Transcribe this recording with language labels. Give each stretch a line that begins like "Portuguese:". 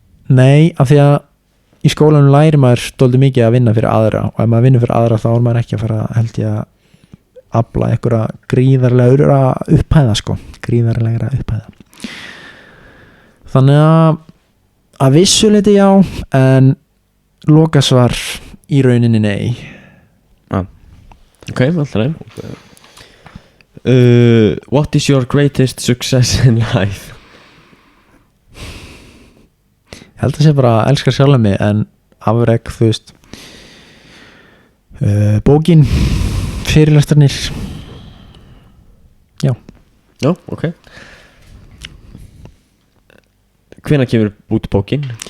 Icelandic: nei, af því að í skólanum lærir maður dálítið mikið að vinna fyrir aðra og ef maður vinnur fyrir aðra þá er maður ekki að fara, held ég, að afla einhverja gríðarlega upphæða sko, gríðarlega upphæða, þannig að vissuleiti já, en lokasvar í rauninni nei. Ok, alltaf leið.
English: What is your greatest success in life?
Icelandic: Ég held að sé bara að elska sjálf mig, en afrek, þú veist, bókin, fyrirlestarnir. Já, ok. Hvenær kemur út bókin?